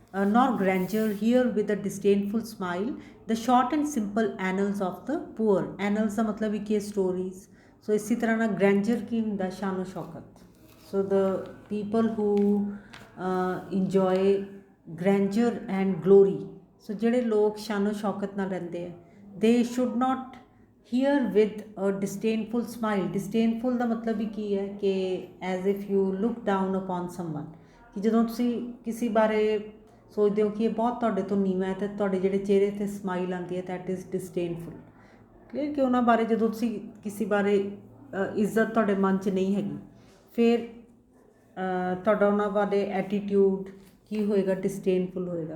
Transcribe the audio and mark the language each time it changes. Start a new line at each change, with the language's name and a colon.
English: nor grandeur here with a disdainful smile the short and simple annals of the poor।
Punjabi: annals ਦਾ ਮਤਲਬ ਇੱਕ ਇਹ stories. ਸੋ ਇਸੇ ਤਰ੍ਹਾਂ ਨਾਲ grandeur ਕੀ ਹੁੰਦਾ, ਸ਼ਾਨੋ ਸ਼ੌਕਤ।
English: so the people who enjoy grandeur and glory,
Punjabi: ਸੋ ਜਿਹੜੇ ਲੋਕ ਸ਼ਾਨੋ ਸ਼ੌਕਤ ਨਾਲ ਰਹਿੰਦੇ ਆ,
English: they should not hear with a disdainful smile।
Punjabi: disdainful ਦਾ ਮਤਲਬ ਵੀ ਕੀ ਹੈ ਕਿ
English: as if you look down upon someone,
Punjabi: ਕਿ ਜਦੋਂ ਤੁਸੀਂ ਕਿਸੇ ਬਾਰੇ ਸੋਚਦੇ ਹੋ ਕਿ ਇਹ ਬਹੁਤ ਤੁਹਾਡੇ ਤੋਂ ਨੀਵਾਂ ਹੈ, ਅਤੇ ਤੁਹਾਡੇ ਜਿਹੜੇ ਚਿਹਰੇ 'ਤੇ ਸਮਾਈਲ ਆਉਂਦੀ ਹੈ, ਦੈਟ ਇਜ਼ disdainful। ਕਲੀਅਰ। ਕਿ ਉਹਨਾਂ ਬਾਰੇ ਜਦੋਂ ਤੁਸੀਂ ਕਿਸੇ ਬਾਰੇ ਇੱਜ਼ਤ ਤੁਹਾਡੇ ਮਨ 'ਚ ਨਹੀਂ ਹੈਗੀ, ਫਿਰ ਤੁਹਾਡਾ ਉਹਨਾਂ ਬਾਰੇ ਐਟੀਟਿਊਡ ਕੀ ਹੋਏਗਾ, disdainful ਹੋਏਗਾ।